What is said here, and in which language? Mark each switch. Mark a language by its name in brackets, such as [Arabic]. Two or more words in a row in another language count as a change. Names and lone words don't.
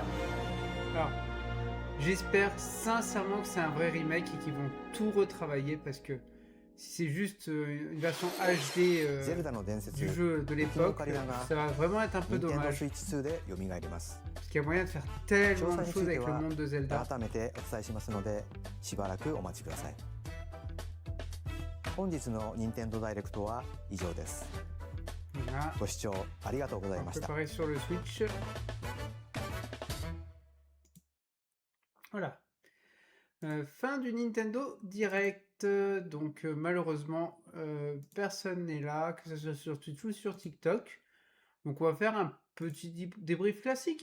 [French] Alors, j'espère sincèrement que c'est un vrai remake et qu'ils vont tout retravailler parce que si c'est juste une version HD du jeu de l'époque, ça va vraiment être un peu dommage. Parce qu'il y a moyen de faire tellement de choses avec le monde de Zelda. [Japanese] 改めてお伝えしますのでしばらくお待ちください。本日の任天堂ダイレクトは以上です。 [French] Voilà. [Japanese] ご視聴ありがとうございました。 [French] Préparé sur le Switch. Voilà. Fin du Nintendo Direct. Donc malheureusement, personne n'est là, que ce soit sur Twitch ou sur TikTok. Donc on va faire un petit débrief classique.